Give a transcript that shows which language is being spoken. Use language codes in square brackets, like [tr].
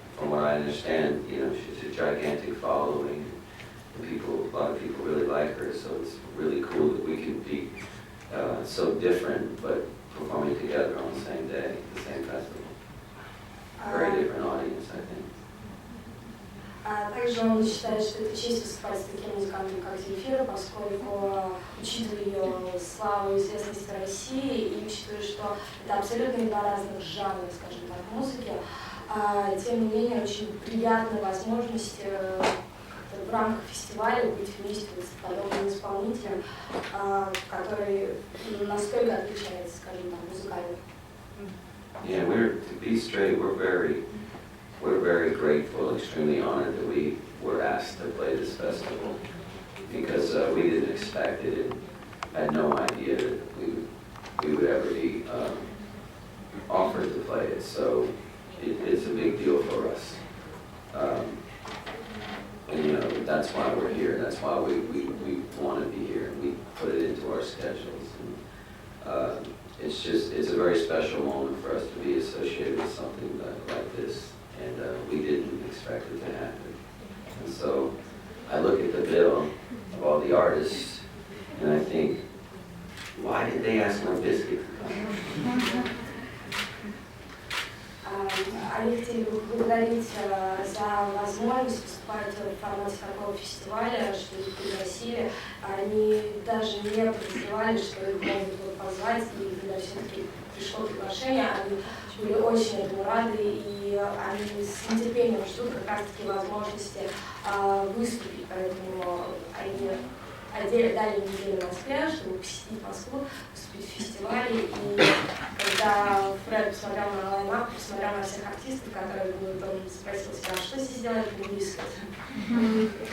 [en] From what I understand, you know, she's a gigantic following. A lot of people really like her, so it's really cool that we can be so different, but performing together on the same day, the same festival. Very different audience, I think. [ru] Также он считает, что это честь выступать с таким музыкантом, как Земфира, поскольку, учитывая ее славу и известность в России, и учитывая, что это абсолютно два разных жанра, скажем так, музыки, тем не менее, очень приятная возможность в рамках фестиваля быть вместе с подобным исполнителем, который настолько отличается, скажем так, музыкально. [en] Yeah, to be straight, we're very grateful, extremely honored that we were asked to play this festival because we didn't expect it and had no idea that we would ever be offered to play it. So it's a big deal for us. And you know, that's why we're here, that's why we want to be here, and we put it into our schedules. And, it's a very special moment for us to be associated with something like this, and we didn't expect it to happen. And so I look at the bill of all the artists, and I think, why did they ask Limp Bizkit to come? [ru] Они хотели бы поблагодарить за возможность выступать в формате такого фестиваля, что их пригласили. Они даже не подозревали, что их могут позвать, и когда все-таки пришло приглашение, они были очень этому рады, и они с нетерпением ждут как раз-таки возможности выступить, поэтому они дали неделю в Москве, чтобы посетить Москву, выступить в фестивале, и когда Фред посмотрел на лайнап, посмотрел на всех артистов, которые будут, он спросил себя, что здесь делает Limp Bizkit?